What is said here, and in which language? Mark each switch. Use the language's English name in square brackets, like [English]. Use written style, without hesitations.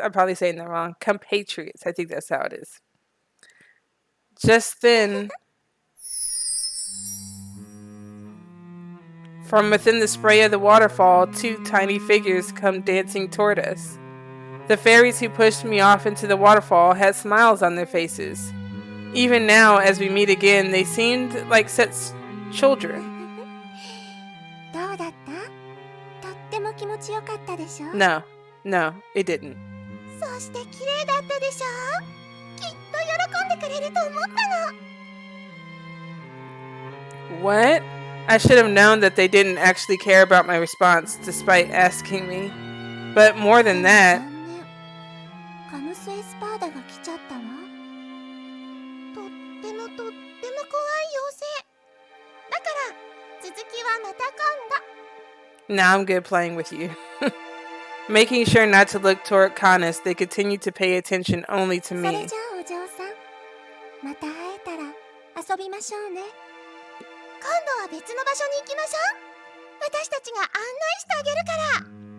[English] I'm probably saying that wrong. Compatriots. I think that's how it is. Just then, from within the spray of the waterfall, two tiny figures come dancing toward us. The fairies who pushed me off into the waterfall had smiles on their faces. Even now, as we meet again, they seemed like such children. [Japanese] どうだった？とっても気持ちよかったでしょ？ [English] No, it didn't. [Japanese] そして綺麗だったでしょ？きっと喜んでくれると思ったの。 [English] What? I should have known that they didn't actually care about my response, despite asking me. But more than that, [Japanese] カヌスエスパーダが来ちゃったわ。とっても怖い妖精。だから続きはまた今度。 [English] now I'm good playing with you. Making sure not to look toward Canus, they continued to pay attention only to [Japanese] それ [English] me. [Japanese] じゃあお嬢さん、また会えたら遊びましょうね。今度は別の場所に行きましょう。私たちが案内してあげるから。